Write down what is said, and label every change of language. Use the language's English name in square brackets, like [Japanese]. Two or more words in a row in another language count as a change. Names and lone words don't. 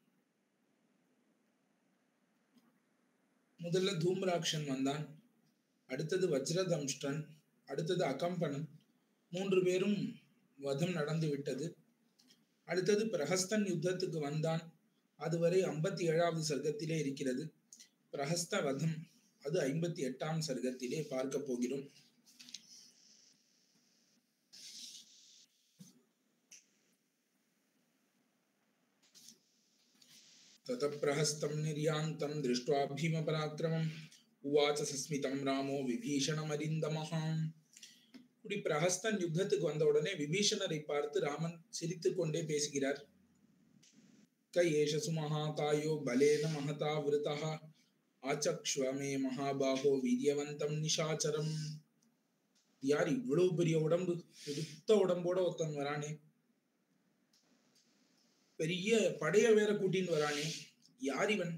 [Tamil] முதல்ல தூம்ராக்ஷன் வந்தான், அடுத்தது வஜ்ரதம்ஷ்டன், அடுத்தது அகம்பனன். 3 பேரும் வதம் நடந்து விட்டது. அடுத்தது பிரஹஸ்தன் யுத்தத்துக்கு வந்தான். அதுவரை 57வது சர்க்கத்திலே இருக்கிறது. பிரஹஸ்த வதம் அது 58ஆம் சர்க்கத்திலே பார்க்க போகிறோம். [Sanskrit] ततः प्रहस्तं निर्यान्तं दृष्ट्वा भीमपराक्रमं उवाच सस्मितं रामो विभीषणमरिन्दमः. [Tamil] இப்படி பிரஹஸ்தன் யுத்தத்துக்கு வந்த உடனே விபீஷணரை பார்த்து ராமன் சிரித்துக் கொண்டே பேசுகிறார். [Sanskrit] क एष सुमहाकायो बलेन महता वृतः आचक्ष्व मे महाबाहो वीर्यवन्तं निशाचरम्. [Tamil] யார் இவ்வளவு பெரிய உடம்பு, பெருத்த உடம்போட ஒருத்தன் வரானே, பெரிய படைய வேற கூட்டின்னு வரானே, யார் இவன்?